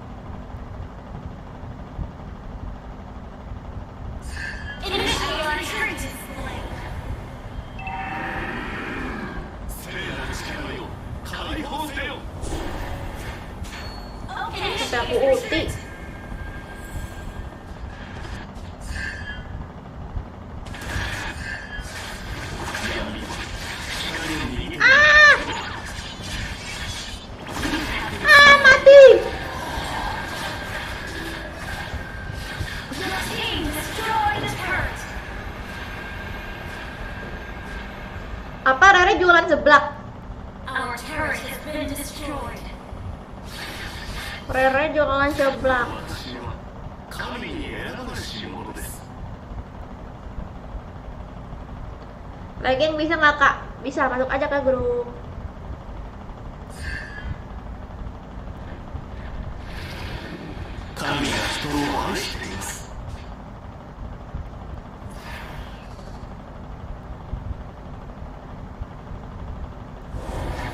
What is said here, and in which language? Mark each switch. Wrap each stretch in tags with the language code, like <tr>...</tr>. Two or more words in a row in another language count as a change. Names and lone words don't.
<en>Initiate retreat.</en> <ja>聖なる力よ解放せよ</ja> <en>Okay.</en> <id>Sampai aku ulti. Mati.</id> <en>Your team destroyed the turret.</en> <id>Apa Rere jualan seblak?</id> <en>Our turret has been destroyed.</en> <id>Rere jualan seblak.</id> <ja>私は神に選ばしいものです</ja> <id>Lagian bisa nggak kak? Bisa, masuk aja ke grup.</id> <ja>Kami が人を愛しています An</ja>